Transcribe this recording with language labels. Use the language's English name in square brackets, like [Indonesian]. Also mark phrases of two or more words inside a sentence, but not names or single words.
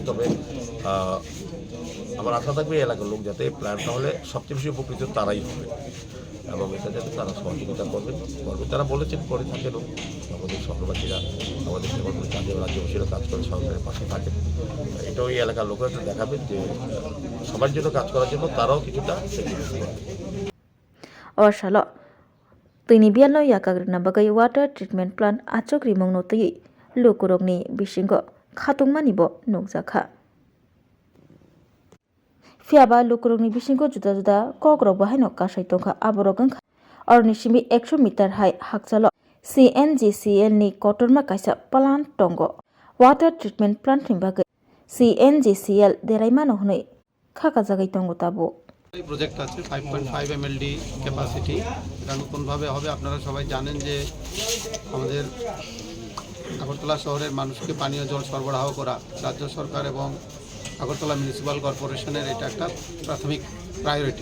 [Bangla] তবে আমার আশা থাকবে এলাকার লোক যাতে প্ল্যানটা হলে সবচেয়ে বেশি উপকৃত তারাই হবে এবং এটা যাতে তারা সহযোগিতা করবেন। তারা বলেছেন করে থাকেনও, আমাদের শহরবাসীরা আমাদের যেমন কাজে রাজ্যবাসীরা কাজ করে সরকারের পাশে থাকেন। এটাও এই এলাকার লোকেরা দেখাবেন যে সবার জন্য কাজ করার জন্য তারাও কিছুটা স্যাক্রিফাইস করবে। [Kok Borok] Awasalo Tini bialo yakagrina bagai [English] water treatment plant [Kok Borok] achok rimong no tei lukurokni bisingo khatungmani bo nukjakha. Fiaba lukurokni bisingo juda juda kogrok bahaino kasai tongkha aborok wngkha orni simi 100 [English] meter high [Kok Borok] hakchalo CNGCL ni kotorma kaisa plant tongo. [English] Water treatment plant [Kok Borok] ni bagai CNGCL deraimano hnoi khaka jagai tongo tabo. [Bangla] এই প্রজেক্ট আছে 5.5 mld ক্যাপাসিটি। এটা নতুনভাবে হবে। আপনারা সবাই জানেন যে আমাদের আগরতলা শহরের মানুষকে পানীয় জল সরবরাহ করা রাজ্য সরকার এবং আগরতলা মিউনিসিপ্যাল কর্পোরেশনের এটা একটা প্রাথমিক প্রায়োরিটি।